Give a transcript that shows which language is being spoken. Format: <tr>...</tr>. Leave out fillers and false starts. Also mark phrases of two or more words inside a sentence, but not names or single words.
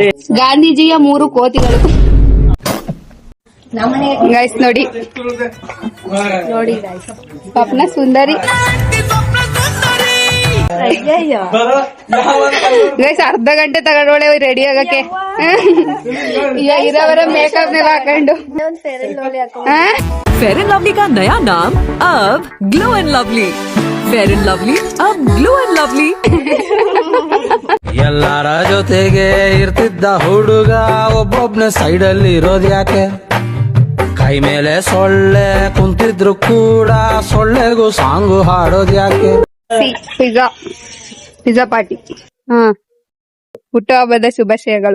<kn>ಗಾಂಧೀಜಿಯ 3 ಕೋತಿಗಳು. ಗೈಸ್ ನೋಡಿ ಗೈಸ್, ಸ್ವಪ್ನ ಸುಂದರಿ. ಗೈಸ್ ಅರ್ಧ ಗಂಟೆ ತಗೊಂಡೋಳೆ ರೆಡಿ ಆಗಕ್ಕೆ. ಇರೋವರ ಮೇಕಪ್ ನೆಲ್ಲ ಹಾಕೊಂಡು.</kn> <hi>फेयर एंड लवली का नया नाम अब ग्लो एंड लवली. फेयर एंड लवली अब ग्लो एंड लवली.</hi> <kn>ಎಲ್ಲರ ಜೊತೆಗೆ ಇರ್ತಿದ್ದ ಹುಡುಗ ಒಬ್ಬೊಬ್ನ ಸೈಡ್ ಅಲ್ಲಿ ಇರೋದ್ ಯಾಕೆ? ಕೈ ಮೇಲೆ ಸೊಳ್ಳೆ ಕುಂತಿದ್ರು ಕೂಡ ಸೊಳ್ಳೆಗೂ ಸಾಂಗು ಹಾಡೋದ್ ಯಾಕೆ? ಪಿಜ್ಜಾ ಪಾರ್ಟಿ. ಹುಟ್ಟುಹಬ್ಬದ ಶುಭಾಶಯಗಳು.</kn>